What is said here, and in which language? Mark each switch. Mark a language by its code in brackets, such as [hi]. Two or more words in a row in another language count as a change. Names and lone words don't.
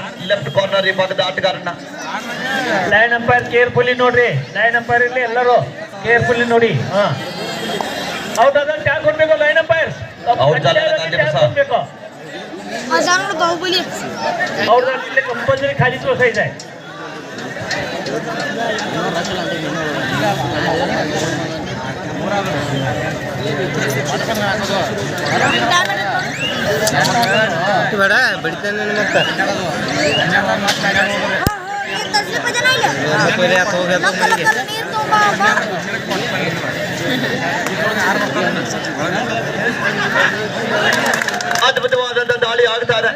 [en] left corner [kn] ಈ ಭಾಗದ ಆಟಗಾರನ [en] line umpire carefully [kn] ನೋಡ್ರಿ. [en] line umpire [kn] ಇಲ್ಲಿ ಎಲ್ಲರೂ ಕೇರ್ಫುಲಿ ನೋಡಿ. ಔಟ್ ಆದ ಟ್ಯಾಗ್ ಕೊಡ್ಬೇಕು. [en] line umpire [kn] ಕೊಡ್ಬೇಕು. ಅವ್ರದಲ್ಲಿ ಕಂಪಲ್ಸರಿ [mr] खाली सोसायचं आहे. [kn] ಬೇಡ ಬಿಡ್ತೇನೆ ಮತ್ತೆ ಅದ್ಭುತವಾದಂತ ದಾಳಿ ಆಗ್ತಾ ಇದೆ.